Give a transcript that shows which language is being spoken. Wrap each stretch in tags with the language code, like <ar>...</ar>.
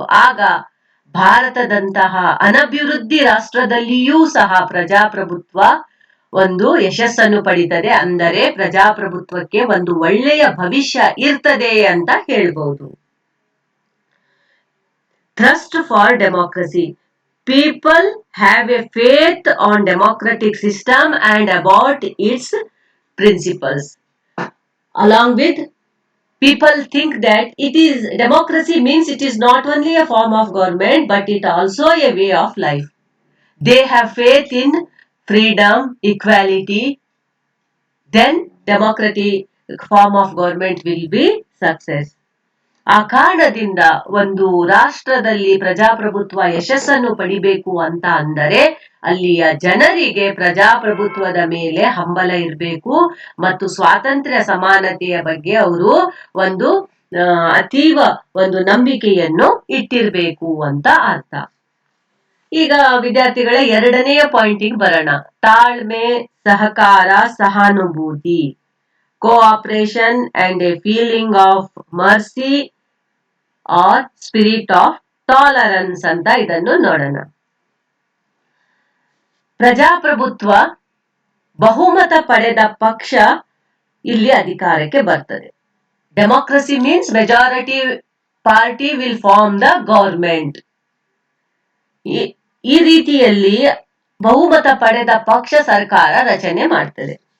<kn>ಆಗ ಭಾರತದಂತಹ ಅನಭಿವೃದ್ಧಿ ರಾಷ್ಟ್ರದಲ್ಲಿಯೂ ಸಹ ಪ್ರಜಾಪ್ರಭುತ್ವ ಒಂದು ಯಶಸ್ಸನ್ನು ಪಡಿತದೆ. ಅಂದರೆ ಪ್ರಜಾಪ್ರಭುತ್ವಕ್ಕೆ ಒಂದು ಒಳ್ಳೆಯ ಭವಿಷ್ಯ ಇರ್ತದೆ ಅಂತ ಹೇಳ್ಬಹುದು.</kn> <en>Trust for democracy. People have a faith on democratic system and about its principles. Along with people think that democracy means it is not only a form of government but it also a way of life. They have faith in freedom, equality. Then democratic form of government will be success.</en> <kn>ಆ ಕಾರಣದಿಂದ ಒಂದು ರಾಷ್ಟ್ರದಲ್ಲಿ ಪ್ರಜಾಪ್ರಭುತ್ವ ಯಶಸ್ಸನ್ನು ಪಡಿಬೇಕು ಅಂತ ಅಂದರೆ ಅಲ್ಲಿಯ ಜನರಿಗೆ ಪ್ರಜಾಪ್ರಭುತ್ವದ ಮೇಲೆ ಹಂಬಲ ಇರಬೇಕು ಮತ್ತು ಸ್ವಾತಂತ್ರ್ಯ ಸಮಾನತೆಯ ಬಗ್ಗೆ ಅವರು ಒಂದು ಅತೀವ ಒಂದು ನಂಬಿಕೆಯನ್ನು ಇಟ್ಟಿರಬೇಕು ಅಂತ ಅರ್ಥ. ಈಗ ವಿದ್ಯಾರ್ಥಿಗಳೇ, ಎರಡನೆಯ ಪಾಯಿಂಟಿಗೆ ಬರೋಣ. ತಾಳ್ಮೆ, ಸಹಕಾರ, ಸಹಾನುಭೂತಿ.</kn> <en>cooperation and a feeling of mercy or spirit of tolerance</en> <kn>ಅಂತ ಇದನ್ನು ನೋಡೋಣ. ಪ್ರಜಾಪ್ರಭುತ್ವ ಬಹುಮತ ಪಡೆದ ಪಕ್ಷ ಇಲ್ಲಿ ಅಧಿಕಾರಕ್ಕೆ ಬರ್ತದೆ.</kn> <en>Democracy means majority party will form the government.</en> <kn>ಈ ರೀತಿಯಲ್ಲಿ ಬಹುಮತ ಪಡೆದ ಪಕ್ಷ ಸರ್ಕಾರ ರಚನೆ ಮಾಡ್ತದೆ.</kn>